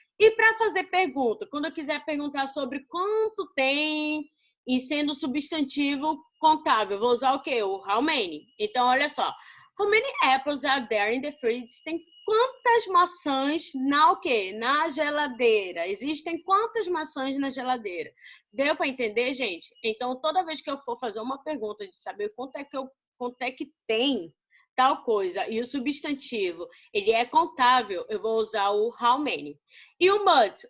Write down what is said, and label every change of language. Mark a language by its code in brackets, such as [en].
[pt] E para fazer pergunta, quando eu quiser perguntar sobre quanto tem e sendo substantivo contável, vou usar o quê? O [en] how many. [pt] Então, olha só. [en] How many apples are there in the fridge? [pt] Tem quantas maçãs na o quê? Na geladeira. Existem quantas maçãs na geladeira? Deu para entender, gente? Então, toda vez que eu for fazer uma pergunta de saber quanto é que tem tal coisa e o substantivo, ele é contável, eu vou usar o [en] how many. [pt] E o much?